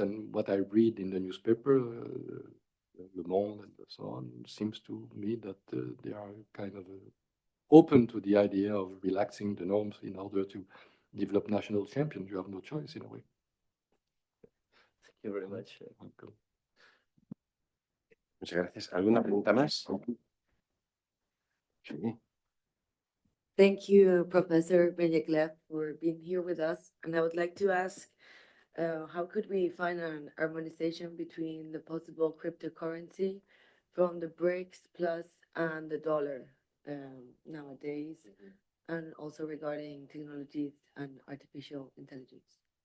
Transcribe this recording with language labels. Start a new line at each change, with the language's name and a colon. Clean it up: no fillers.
English: And what I read in the newspaper, Le Monde and so on, seems to me that they are kind of open to the idea of relaxing the norms in order to develop national champions. You have no choice in a way. Thank you very much. Welcome.
Spanish: Muchas gracias. ¿Alguna pregunta más? Sí.
English: Thank you, Professor Benyeklev, for being here with us. And I would like to ask, how could we find an harmonization between the possible cryptocurrency from the BRICS plus and the dollar nowadays, and also regarding technologies and artificial intelligence?